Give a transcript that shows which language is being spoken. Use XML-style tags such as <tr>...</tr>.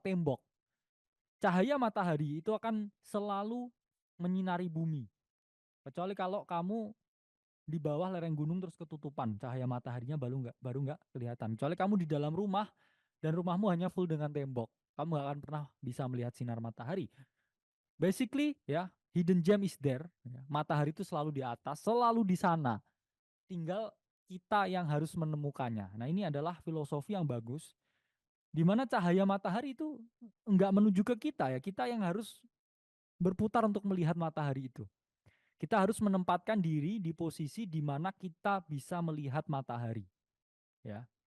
<id>Tembok. Cahaya matahari itu akan selalu menyinari bumi. Kecuali kalau kamu di bawah lereng gunung terus ketutupan, cahaya mataharinya baru nggak kelihatan. Kecuali kamu di dalam rumah dan rumahmu hanya full dengan tembok, kamu nggak akan pernah bisa melihat sinar matahari.</id> <en>Basically ya, hidden gem is there.</en> <id>Matahari itu selalu di atas, selalu di sana. Tinggal kita yang harus menemukannya. Nah ini adalah filosofi yang bagus di mana cahaya matahari itu enggak menuju ke kita ya, kita yang harus berputar untuk melihat matahari itu. Kita harus menempatkan diri di posisi di mana kita bisa melihat matahari, ya.</id>